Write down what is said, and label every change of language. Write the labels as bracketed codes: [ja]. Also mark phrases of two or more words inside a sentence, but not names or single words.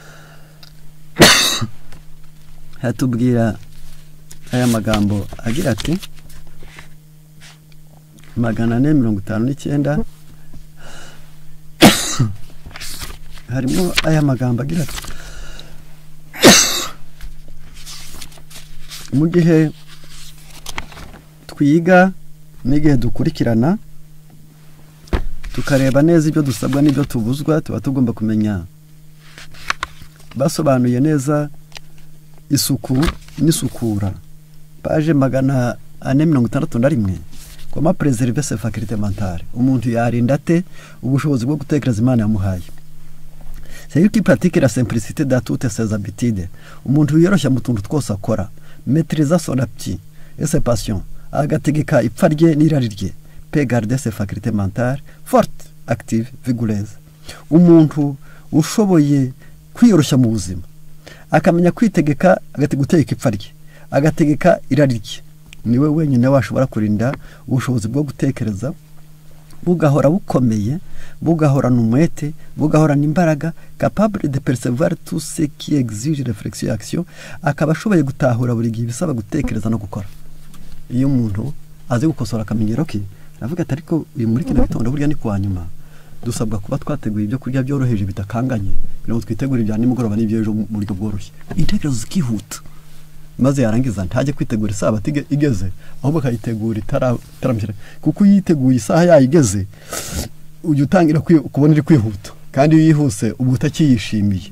[rw] hatubwira aya magambo agira ati 459 harimo aya magambo agira ati mu gihe twiga n'igihe dukurikirana tukareba neza ibyo dusabwa n'ibyo tubuzwa, tuba tugomba kumenya. Basobanuye neza isuku n'isukura, [fr] page 461, comment préserver ses facultés mentales. [rw] Umuntu yarinda ate ubushobozi bwo gutekereza Imana yamuhaye. [fr] C'est qui pratique la simplicité dans toutes ses habitudes. [rw] Umuntu yoroshya mu tuntu twose akora, [fr] maîtriser son appétit et ses passions, [rw] agategeka ipfa rye n'irari rye, [fr] peut garder ses facultés mentales fortes, actives, vigoureuses. [rw] Umuntu ushoboye kwiyoroshya mu buzima, akamenya kwitegeka, agategeka ipfa rye, agategeka irari rye, niwe wenyine washobora kurinda ubushobozi bwo gutekereza bugahora bukomeye, bugahorana umwete, bugahorana imbaraga, [fr] capable de percevoir tout ce qui exige réflexion et action, [rw] akaba ashoboye gutahura buri gihe bisaba gutekereza no gukora. Iyo umuntu azi gukosora akamenyero ke, aravuga ati ariko uyu muri kino gitondo burya ni kwa nyuma, dusabwa kuba twateguye ibyo kurya byoroheje bitakanganye, kugira ngo twitegure ibya nimugoroba n'ibyo ejo mu buryo bworoshye. Intekerezo zikihuta, maze yarangiza ntajye kwitegura isaha igeze, ahubwo akayitegura itaramshyira, kuko yiteguye isaha yayigeze ujya utangira kubona iri kwihuta, kandi iyo yihuse uba utakiyishimiye.